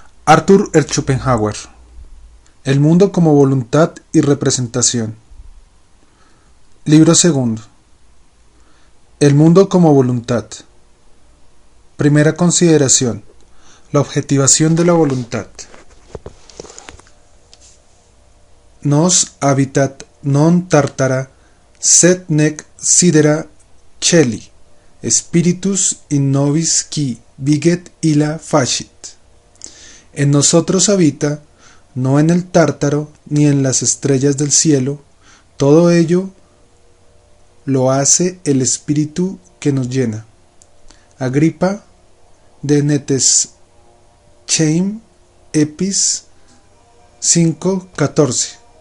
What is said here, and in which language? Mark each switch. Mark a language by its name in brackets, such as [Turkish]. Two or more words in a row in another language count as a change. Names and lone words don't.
[Spanish] Arthur Schopenhauer. El mundo como voluntad y representación. Libro segundo. El mundo como voluntad. Primera consideración. La objetivación de la voluntad. [Latin] Nos habitat non tartara, sed nec sidera celi, spiritus in nobis qui viget illa facit. [Spanish] En nosotros habita, no en el tártaro ni en las estrellas del cielo, todo ello lo hace el espíritu que nos llena. Agripa de Netescheim, Epis 5:14.